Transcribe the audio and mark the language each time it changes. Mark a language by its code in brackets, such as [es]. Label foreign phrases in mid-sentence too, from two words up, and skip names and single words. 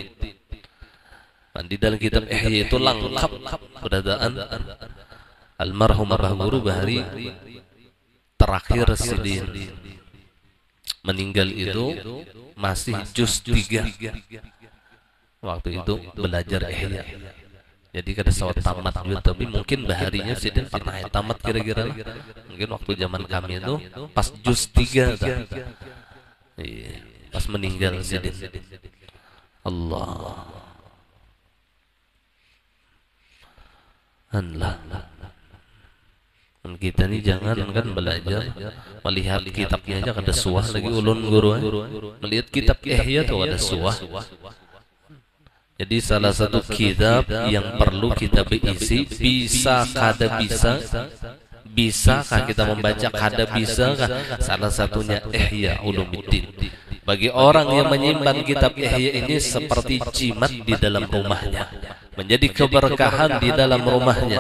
[id] Di dalam kitab Ihya itu lengkap keberadaan almarhum Abah Guru Bahri terakhir Sidin. Meninggal itu masih juz 3. Waktu itu belajar Ihya. [bjn] Jadi kada sawat tamat juga, tapi mungkin Baharinya Sidin pernah tamat kira-kira. [id] Mungkin waktu zaman kami itu pas juz 3 pas meninggal Sidin. Allah. [bjn] Kita ini jangan kan belajar melihat kitabnya aja kada suah lagi ulun guru. Melihat kitab Ihya tuh ada suah. [id] Jadi salah satu kitab yang perlu kita berisi, bisa kada bisa, bisakah kita membaca kada bisakah? Salah satunya Ihya Ulumuddin. Bagi orang yang menyimpan kitab Ihya ini seperti jimat di dalam rumahnya, menjadi keberkahan di dalam rumahnya.